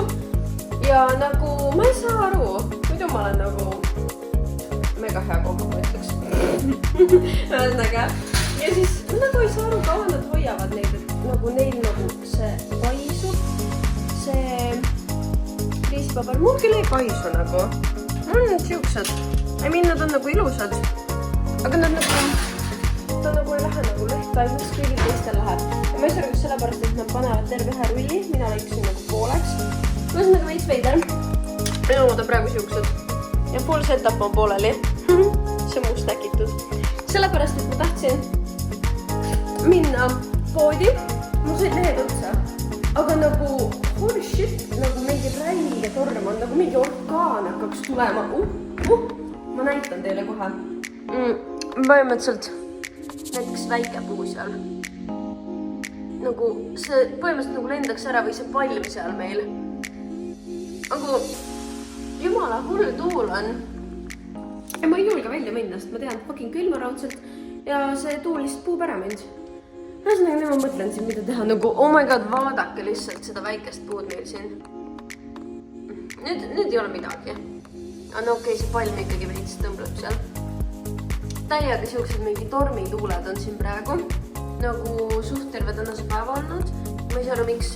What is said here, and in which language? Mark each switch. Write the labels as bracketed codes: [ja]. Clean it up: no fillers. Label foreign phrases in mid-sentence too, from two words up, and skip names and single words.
[et] Ja nagu ma ei saa aru, muidu ma olen nagu mega hea kokku, ma ütleks. Ühesõnaga, ja siis ma nagu ei saa aru, kaua nad hoiavad neid, et nagu neil nagu see paisub, see riisipaber. Mul küll ei paisu nagu. Mul on siuksed. [en] I mean, [et] nad on nagu ilusad. Aga nad nagu, ta nagu ei lähe nagu lehta, mis kõigil teistel läheb. Ja ma ei saa aru, kas sellepärast, et nad panevad terve ühe rulli, mina lõiksin nagu pooleks. Ma olen nagu veits veider. Minu omad on praegu siuksed. Ja [en] full setup [et] on pooleli. See on must äkitud. Sellepärast, et ma tahtsin minna poodi. Mul said lehed otsa. Aga nagu, [en] holy shit, [et] nagu mingi räige torm on, nagu mingi orkaan hakkaks tulema. Ma näitan teile kohe. Põhimõtteliselt näiteks väike puu seal. Nagu see põhimõtteliselt nagu lendaks ära või see palm seal meil. Aga jumala hull tuul on. Ja ma ei julge välja minna, sest ma tean fucking külmaraudselt ja see tuul lihtsalt puub ära mind. Ühesõnaga, nüüd ma mõtlen siin, mida teha. Nagu, [en] oh my god, [et] vaadake lihtsalt seda väikest puud meil siin. Nüüd ei ole midagi. Aga no okei, see palm ikkagi veits tõmbleb seal. Täiega siuksed mingi tormituuled on siin praegu. Nagu suht terve tänase päeva olnud. Ma ei saa aru, miks.